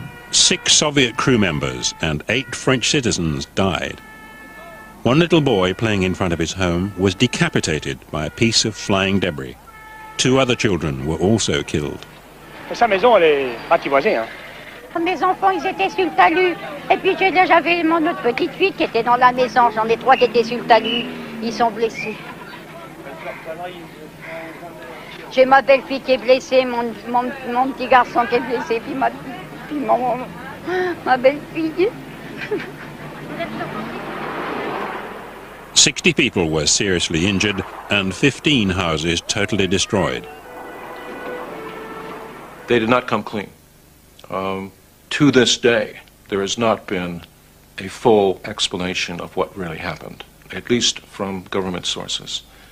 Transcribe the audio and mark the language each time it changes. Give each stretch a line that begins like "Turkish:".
English: Six Soviet crew members and 8 French citizens died. One little boy playing in front of his home was decapitated by a piece of flying debris. 2 other children were also killed.
French: Sa maison, elle est ratiboisée, hein. Mes enfants, ils étaient sur le talus. Et puis j'avais mon autre petite fille qui était dans la maison. J'en ai 3 qui étaient sur le talus. Ils sont blessés. J'ai ma belle-fille qui est blessée, mon petit garçon qui est blessé, puis ma belle-fille.
English: 60 people were seriously injured and 15 houses totally destroyed. They did not come clean. To this day, there has not been a full explanation of what really happened, at least from government sources.